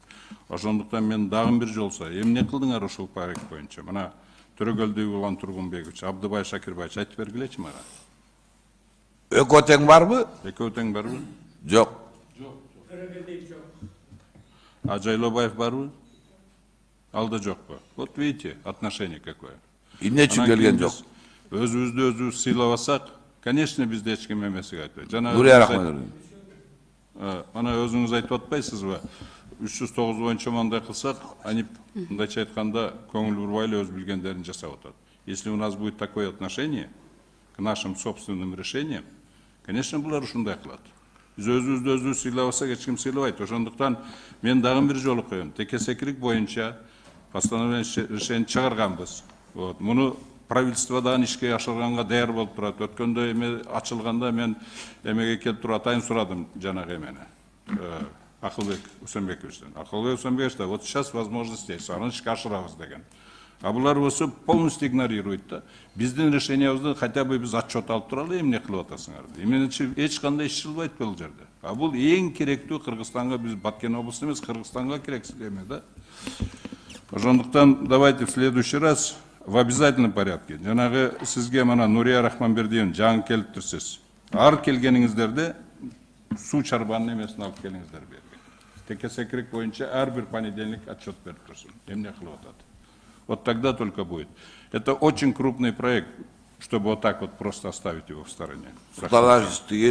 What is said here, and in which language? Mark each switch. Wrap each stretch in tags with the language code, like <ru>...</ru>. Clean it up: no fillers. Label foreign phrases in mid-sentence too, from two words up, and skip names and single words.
<ky>Ошондуктан мен дагы бир жолсо эмне кылдыңар ушул проект боюнча? Мына Төрөгөлдү Улан Тургунбекович, Абдыбай Шакирбаевич айтып бергилечи мага. Экөө тең барбы? Экөө тең барбы? Жок. А Жайлобаев барбы? Ал да жокпу?</ky> <ru>Вот видите, отношение какое.</ru> <ky>Эмне үчүн келген жок? Өзүбүздү өзүбүз сыйлабасак, конечно, бизде эч ким эмесиге айтпайт. Нурия Рахмановна. Ана өзүңүз айтып атпайсызбы? 309 боюнча мындай кылсак, они мындайча айтканда көңүл бурбай эле өз билгендерин жасап атат.</ky> <ru>Если у нас будет такое отношение к нашим собственным решениям, конечно,</ru> <ky>булар ушундай кылат. Биз өзүбүздү өзүбүз сыйлабасак, эч ким сыйлабайт. Ошондуктан мен дагы бир жолу коем. Теке-секирик боюнча</ky> <ru>постановление решение</ru> <ky>чыгарганбыз. Вот, муну правительство дагы ишке ашырганга даяр болуп турат. Өткөндө эме ачылганда мен эмеге келип туруп атайын сурадым жанагы эмени. Акылбек Усенбековичтен. Акылбек Усенбекович да,</ky> <ru>вот сейчас возможность есть,</ru> <ky>аны ишке ашырабыз деген. А булар болсо</ky> <ru>полностью игнорирует</ru> <ky>да. Биздин решениябызды</ky> <ru>хотя бы</ru> <ky>биз отчет алып туралы, эмне кылып атасыңар деп. Менимче эч кандай иш чылбайт бул жерде. А бул эң керектүү Кыргызстанга, биз Баткен облусу эмес, Кыргызстанга керек эме да.</ky> <ru>Ошондуктан давайте в следующий раз в обязательном порядке.</ru> <ky>Жанагы сизге мана Нурия Рахманбердиевна жаңы келиптирсиз. Ар келгениңиздерде суу чарбанын эмесин алып келиңиздер берген. Теке-секирик боюнча ар бир</ky> <ru>понедельник отчет</ru> <ky>берип турсун. Эмне кылып атат?</ky> <ru>Вот тогда только будет. Это очень крупный проект, чтобы вот так вот просто оставить его в стороне.</ru>